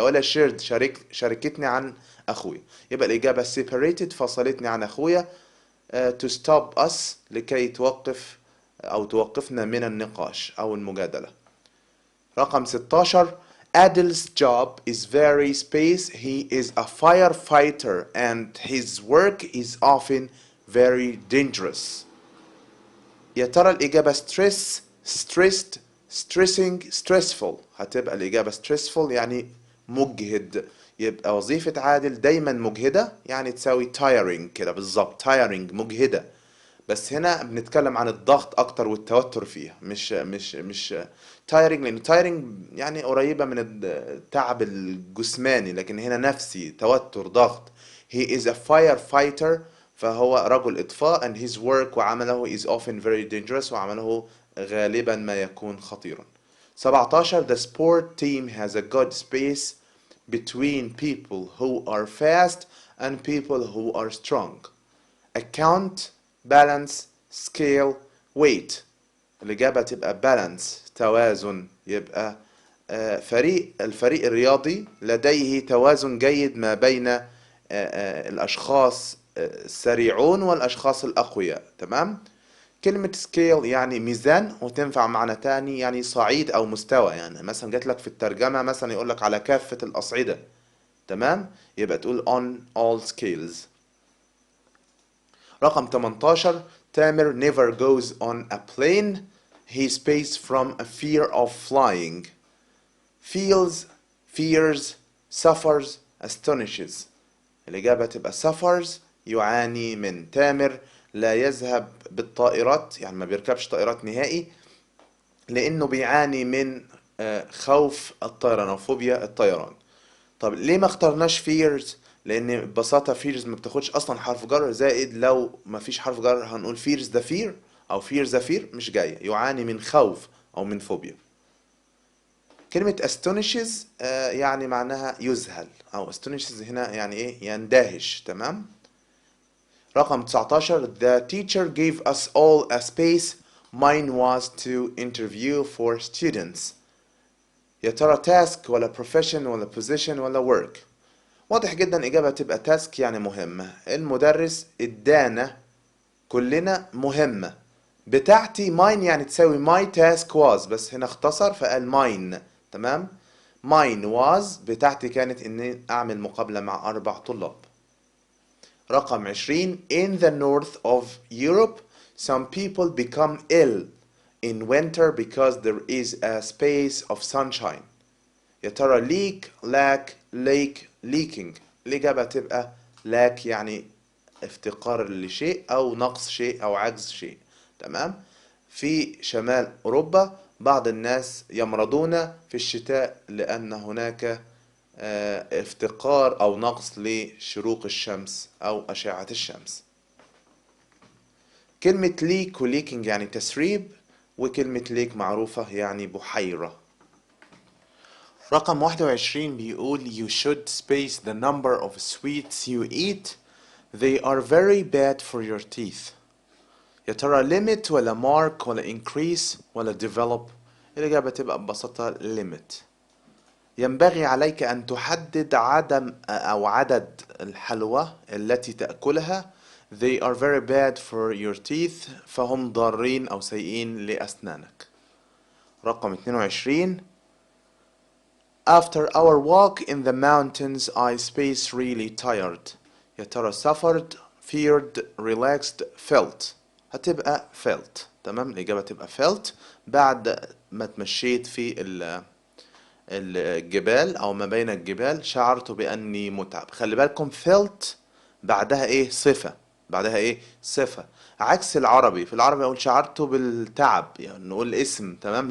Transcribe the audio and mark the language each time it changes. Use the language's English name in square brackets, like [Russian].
[Arabic] ولا shared شاركتني عن أخويا. يبقى الإجابة separated فصلتني عن أخويا. [English] to stop us [Arabic] لكي توقف أو توقفنا من النقاش أو المجادلة. [English] رقم 16. Adil's job is very space. He is a firefighter and his work is often very dangerous. [Arabic] يا ترى الإجابة [English] stress, stressed, stressing, stressful. [Arabic] هتبقى الإجابة stressful يعني مجهد. يبقى وظيفة عادل دايما مجهدة يعني تساوي tiring كده بالظبط. tiring مجهدة. بس هنا بنتكلم عن الضغط اكتر والتوتر فيها مش tiring لان tiring يعني قريبة من التعب الجسماني لكن هنا نفسي توتر ضغط. [English] he is a firefighter [Arabic] فهو رجل اطفاء [English] and his work وعمله is often very dangerous [Arabic] وعمله غالبا ما يكون خطيرا. [English] 17. The sport team has a good space between people who are fast and people who are strong. Account, balance, scale, weight. [Arabic] الإجابة تبقى balance توازن. يبقى الفريق الرياضي لديه توازن جيد ما بين الأشخاص السريعون والأشخاص الأقوياء. تمام. كلمة scale يعني ميزان وتنفع معنى تاني يعني صعيد أو مستوى. يعني مثلا جات لك في الترجمة مثلا يقول لك على كافة الأصعدة. تمام. يبقى تقول [English] on all scales. رقم 18. Tamer never goes on a plane. He space from a fear of flying. Feels, fears, suffers astonishes. [Arabic] الإجابة تبقى suffers يعاني من. تامر لا يذهب بالطائرات، يعني ما بيركبش طائرات نهائي لأنه بيعاني من خوف الطيران أو فوبيا الطيران. طب ليه ما اخترناش fears؟ لأن ببساطة fears ما بتاخدش أصلا حرف جر، زائد لو ما فيش حرف جر هنقول [English] fears the fear [Arabic] أو [English] fear the fear، [Arabic] مش جاية. يعاني من خوف أو من فوبيا. كلمة astonishes يعني معناها يذهل، أو astonishes هنا يعني إيه؟ يندهش. تمام. [English] رقم 19 The teacher gave us all a space. Mine was to interview for students. [Arabic] يا ترى task ولا profession ولا position ولا work؟ واضح جدا إجابة تبقى task يعني مهمة. المدرس ادانا كلنا مهمة بتاعتي. mine يعني تساوي [English] my task was، [Arabic] بس هنا اختصر فقال mine. تمام. [English] mine was [Arabic] بتاعتي كانت إني أعمل مقابلة مع 4 طلاب. [English] رقم 20 In the north of Europe some people become ill in winter because there is a space of sunshine. [Arabic] يا ترى leak lack lake leaking؟ الإجابة تبقى lack يعني افتقار لشيء أو نقص شيء أو عجز شيء. تمام. في شمال أوروبا بعض الناس يمرضون في الشتاء لأن هناك افتقار أو نقص لشروق الشمس أو أشعة الشمس. كلمة leak و leaking يعني تسريب، وكلمة lake معروفة يعني بحيرة. [English] رقم 21 بيقول You should space the number of sweets you eat. They are very bad for your teeth. [Arabic] يا ترى limit ولا mark ولا increase ولا develop؟ الإجابة تبقى ببساطة limit. ينبغي عليك أن تحدد عدد الحلوى التي تأكلها. [English] They are very bad for your teeth. [Arabic] فهم ضارين أو سيئين لأسنانك. [English] رقم 22 After our walk in the mountains I space really tired. [Arabic] يا ترى [English] suffered feared relaxed felt؟ هتبقى felt. [Arabic] تمام. الإجابة تبقى felt. بعد ما تمشيت في الجبال أو ما بين الجبال شعرت بأني متعب. خلي بالكم felt بعدها إيه؟ صفة. بعدها إيه؟ صفة. عكس العربي. في العربي أقول شعرت بالتعب، يعني نقول اسم. تمام.